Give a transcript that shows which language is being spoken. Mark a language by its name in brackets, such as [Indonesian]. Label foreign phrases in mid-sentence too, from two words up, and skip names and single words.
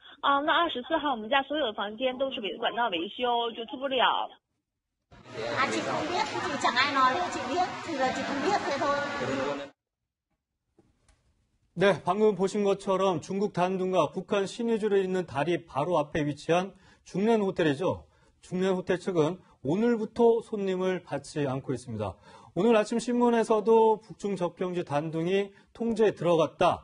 [Chinese] 那24号我们家所有的房间都是管道维修，就出不了。 [Vietnamese] chị không biết, chị chẳng ai nói nữa, chị biết, thì giờ chị không biết thế thôi. [Korean] 네, 방금 보신 것처럼 중국 단둥과 북한 신의주에 있는 다리 바로 앞에 위치한 중련 호텔이죠. 중련 호텔 측은 오늘부터 손님을 받지 않고 있습니다. 오늘 아침 신문에서도 북중 접경지 단둥이 통제에 들어갔다.